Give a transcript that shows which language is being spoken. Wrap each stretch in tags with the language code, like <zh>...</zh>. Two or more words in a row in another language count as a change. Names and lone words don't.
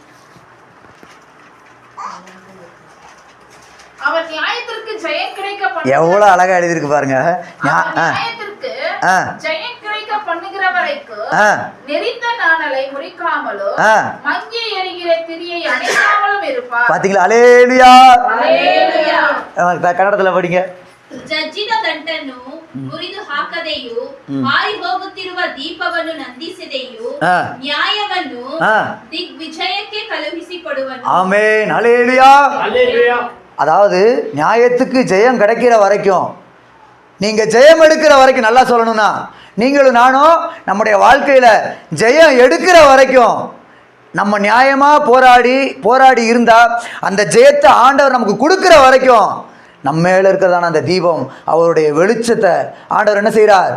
<ta>எவ்வளோ அழகாக எழுதியிருக்கு பாருங்க. பாத்தீங்களா? அல்லேலூயா. கன்னடத்தில் படிங்க.</ta> <kn>ಜಜ್ಜಿದ ದಂಟನ್ನು ಮುರಿದು ಹಾಕದೆಯೂ ಹಾರಿ ಹೋಗುತ್ತಿರುವ ದೀಪವನ್ನು ನಂದಿಸದೆಯೂ ನ್ಯಾಯವನ್ನು ದಿಗ್ವಿಜಯಕ್ಕೆ ಕಳುಹಿಸಿಕೊಡುವನು.</kn> <ta>ஆமென். அல்லேலூயா. அல்லேலூயா. அதாவது நியாயத்துக்கு ஜெயம் கிடைக்கிற வரைக்கும், நீங்கள் ஜெயம் எடுக்கிற வரைக்கும், நல்லா சொல்லணும்னா நீங்களும் நானும் நம்முடைய வாழ்க்கையில் ஜெயம் எடுக்கிற வரைக்கும் நம்ம நியாயமாக போராடி இருந்தால் அந்த ஜெயத்தை ஆண்டவர் நமக்கு கொடுக்குற வரைக்கும் நம்ம மேலே இருக்கிறதான அந்த தீபம், அவருடைய வெளிச்சத்தை ஆண்டவர் என்ன செய்கிறார்?</ta>